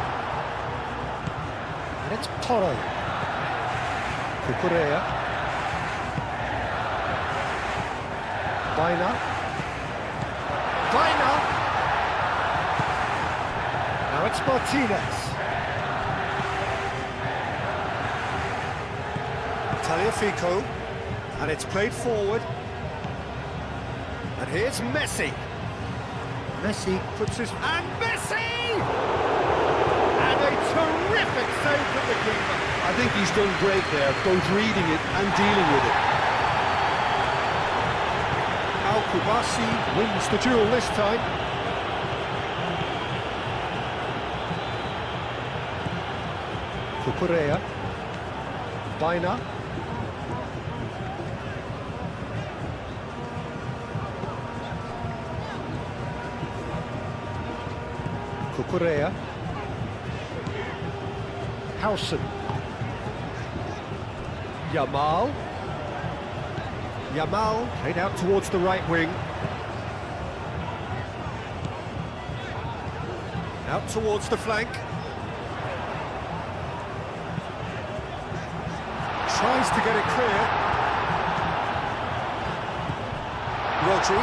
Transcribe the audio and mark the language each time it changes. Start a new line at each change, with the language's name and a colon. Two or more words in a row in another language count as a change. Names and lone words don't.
English: And it's Porro. Cucurella. Baina. Baina. Now it's Martinez. Tagliafico. And it's played forward. And here's Messi. Messi puts his... And Messi! And a terrific save from the keeper. I think he's done great there, both reading it and dealing with it. Al-Kubasi wins the duel this time. Cucurella. Baina. Cucurella. Howson. Yamal. Yamal played out towards the right wing. Out towards the flank. Tries to get it clear. Rodri.